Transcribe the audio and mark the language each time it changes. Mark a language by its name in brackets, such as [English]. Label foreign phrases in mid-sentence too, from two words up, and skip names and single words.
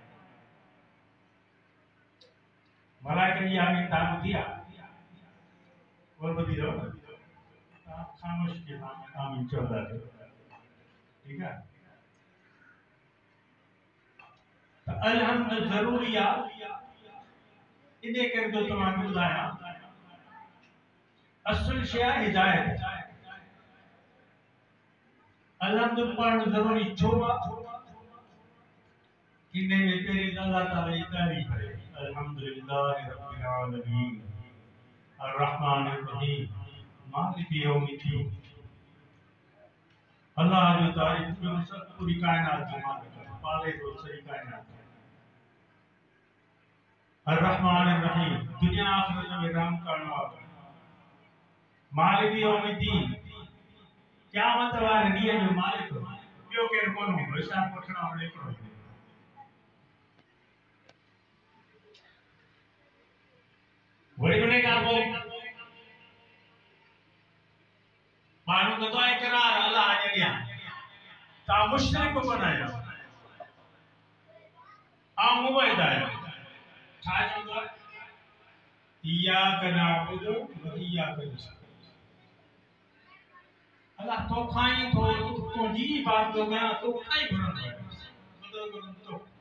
[Sindhi] मलाइकनि जी आमीन तव्हां ॿुधी आहे उहा ॿुधी अथव न तव्हां ख़ामोश के आमीन चवंदा आहियो ठीकु आहे त अलहम्द ज़रूरी आहे इन करे तो तव्हांखे ॿुधायां असुल शइ आहे हिदायत अलहम्द पढ़ण ज़रूरी छो आहे इन में पहिरीं अल्लाह ताला जी तारीफ़ आहे [Arabic] الحمد لله رب العالمين الرحمن الرحيم مالك يوم الدين [Sindhi] अल्लाह जो तारीफ़ जो सब पूरी कायनात जो मालिक है पाले तो सही कायनात [Arabic] الرحمن الرحيم [Sindhi] दुनिया आखिरत में रहम करण वाला [Arabic] مالك يوم الدين [Sindhi] क़यामत वारे ॾींहं जो मालिक ॿियो केरु कोन हूंदो हिसाब वठण वारो हिकिड़ो ई वरी उन खां पोइ माण्हू कंदो आहे इक़रार अल्लाह जे अॻियां तव्हां मुशरिक कोन आहियो आउं मुबैद आहियां छा चवंदो आहे [Arabic] إياك نعبد وإياك نستعين [Sindhi] अल्लाह तोखां ई तुंहिंजी इबादत कयां तोखां ई घुरंदो आहियां मदद घुरंदो